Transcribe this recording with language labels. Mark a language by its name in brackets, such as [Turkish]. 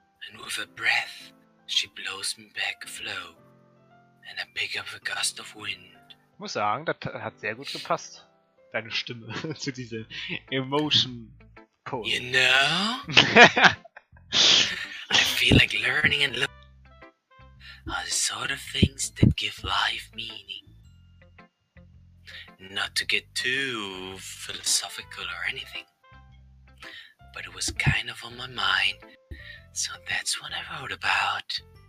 [English] And with a breath, she blows me back afloat, and I pick up a gust of wind. [German] Ich muss sagen, das hat sehr gut gepasst. Deine Stimme zu dieser Emotion-Pose. [English] You know? I feel like learning and looking are the sort of things that give life meaning. Not to get too philosophical or anything, but it was kind of on my mind, so that's what I wrote about.